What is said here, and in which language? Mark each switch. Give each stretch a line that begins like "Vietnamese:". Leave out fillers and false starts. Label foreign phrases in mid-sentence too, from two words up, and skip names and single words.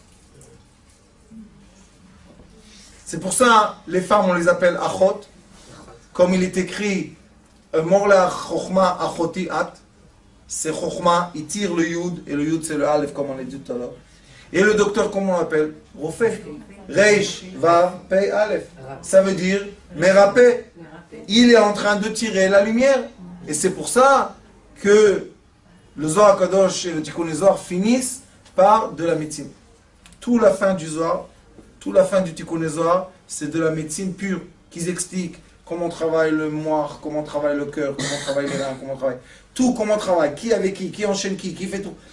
French: C'est pour ça, les femmes, on les appelle achot. Comme il est écrit,
Hebrew: אמור לחכמה אחותי את.
French: C'est chokhma, il tire le yud, et le yud c'est le aleph, comme on l'a dit tout à l'heure. Et le docteur, comment on l'appelle? Rofé.
Hebrew: ריש, וו, פא, אלף.
French: Ça veut dire, merapé. Il est en train de tirer la lumière. Et c'est pour ça que le Zohar HaKadosh et le Tikkun Zohar finissent par de la médecine. Toute la fin du Zohar, toute la fin du Tikkun Zohar, c'est de la médecine pure, qu'ils expliquent comment travaille le moire, comment travaille le cœur, comment travaille les reins, comment travaille tout, comment travaille, qui avec qui enchaîne qui fait tout.